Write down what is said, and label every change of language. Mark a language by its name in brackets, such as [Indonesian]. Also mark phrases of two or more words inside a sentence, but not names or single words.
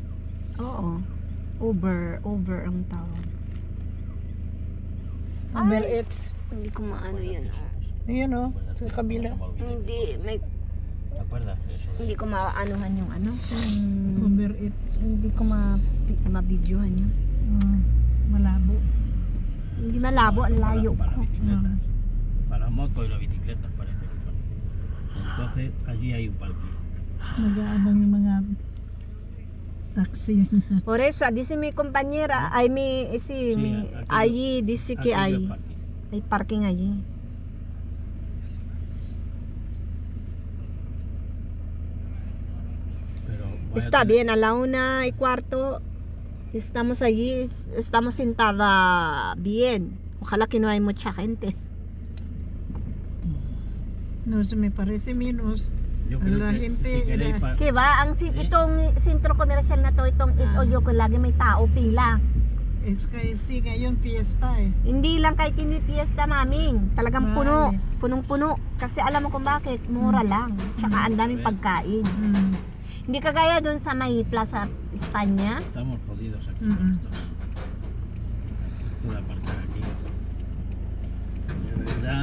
[Filipino] Oo. Uber ang tawag. Uber Eats. Hindi ko maano yun. Ayan o, sa kabila. Hindi, may [Spanish] ¿Te acuerdas? Eso de- [Filipino] Hindi ko maanuhan yung ano. Uber Eats. Hindi ko ma-videohan yun. Malabo. Hindi malabo, ang layo para ko. [Spanish] bicicletas. Para moto y las bicicletas parece que pone. Entonces allí hay un parque. [Filipino] Nag-aabang yung mga taxi. [Spanish] Por eso, dice mi compañera, ay Sí, allí dice que Aquello es hay parking. parking allí. Pero vaya Está a tener- bien, a la 1:15 estamos allí, estamos sentada bien. Ojalá que no hay mucha gente. No, se me parece menos. Yo creo la que gente si queréis era- [Filipino] Kaya ba, itong sentro komersyal na to, itong It-Oyo ko, lagi may tao pila. Kasi ngayon fiesta eh. Hindi lang kahit hindi piyesta, maming. Talagang puno. Marami. Punong-puno. Kasi alam mo kung bakit, mura lang. Tsaka ang daming pagkain. Hindi kagaya doon sa may Plaza España. [Spanish] estamos jodidos aquí Mm, con mm. esto. Esto de aparcar aquí. De verdad.